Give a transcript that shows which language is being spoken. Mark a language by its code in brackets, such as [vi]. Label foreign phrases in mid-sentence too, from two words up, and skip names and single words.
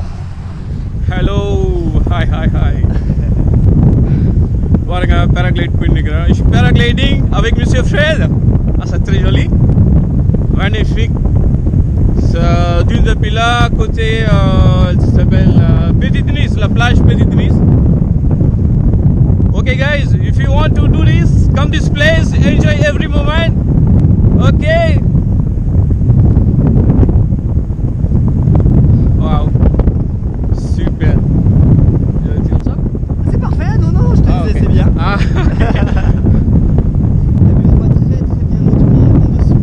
[en] Hello, [ta] hi. பாருங்க பேராகிளைட் பண்ணிக்கிறேன். [fr] Paragliding avec Monsieur Fred. Ah, c'est très joli. Magnifique. Dune de Pilat, côté, ça s'appelle Petite Nice, la plage Petite Nice. [en] Okay guys, if you want to do this, come this place, enjoy every moment. Okay. Wow. [fr] Super. C'est parfait, non, je te disais, okay. c'est bien. Ah. Amuse-moi très bien autour dessus.